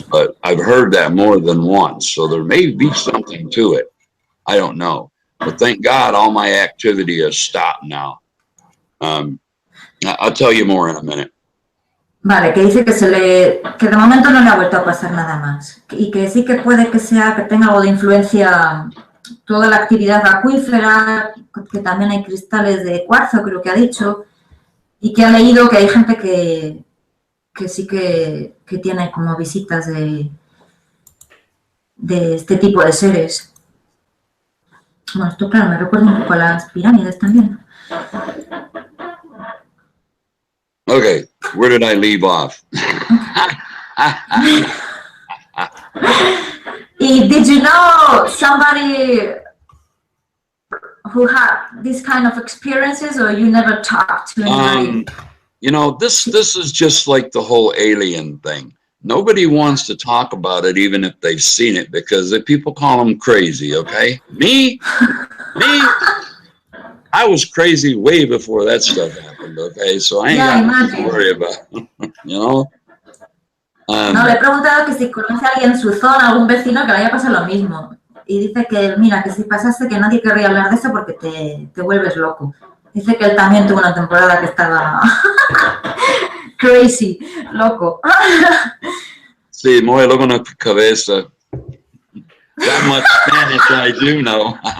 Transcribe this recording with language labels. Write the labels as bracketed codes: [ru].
[en] But I've heard that more than once, so there may be something to it. I don't know. But thank God all my activity has stopped now. I'll tell you more in a minute. [es] Vale, que dice que de momento no le ha vuelto a pasar nada más. Y que sí que puede que tenga algo de influencia toda la actividad acuífera, que también hay cristales de cuarzo, creo que ha dicho, y que ha leído que hay gente que sí que tiene como visitas de este tipo de seres. Bueno, esto claro, me recuerda un poco a las pirámides también. [en] Okay, where did I leave off? Did you know somebody who had this kind of experiences, or you never talked to anybody? You know, this is just like the whole alien thing. Nobody wants to talk about it, even if they've seen it, because the people call them crazy, okay? Me, I was crazy way before that stuff happened, okay? So I ain't got nothing to worry about, you know? [es] No, le he preguntado que si conoce a alguien en su zona, algún vecino que le haya pasado lo mismo. Y dice que, mira, que si pasase que nadie querría hablar de eso porque te vuelves loco. Dice que él también tuvo una temporada que estaba crazy, loco. Sí, muy loco en la cabeza. [en] That much Spanish I do know.